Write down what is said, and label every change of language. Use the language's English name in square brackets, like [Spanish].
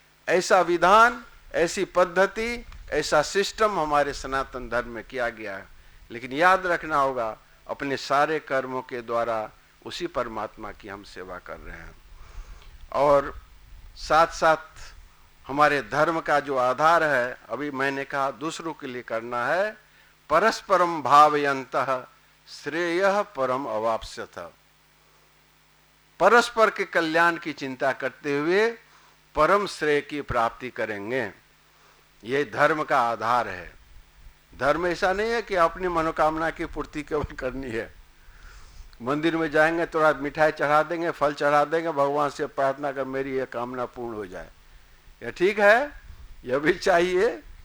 [Hindi] ऐसा विधान, ऐसी पद्धति, ऐसा सिस्टम हमारे सनातन धर्म में किया गया है। लेकिन याद रखना होगा, अपने सारे कर्मों के द्वारा उसी परमात्मा की हम सेवा कर रहे हैं। और साथ साथ हमारे धर्म का जो आधार है, अभी मैंने कहा दूसरों के लिए करना है। [Sanskrit] परस्परम भावयन्तः श्रेयः परम अवाप्स्यथ। [Hindi] परस्पर के कल्याण की चिंता करते हुए परम श्रेय की प्राप्ति करेंगे। ये धर्म का आधार है। धर्म ऐसा नहीं है कि अपनी मनोकामना की पूर्ति केवल करनी है। मंदिर में जाएंगे, थोड़ा मिठाई चढ़ा देंगे, फल चढ़ा देंगे, भगवान से प्रार्थना कर मेरी यह कामना पूर्ण हो जाए, यह ठीक है, यह भी चाहिए।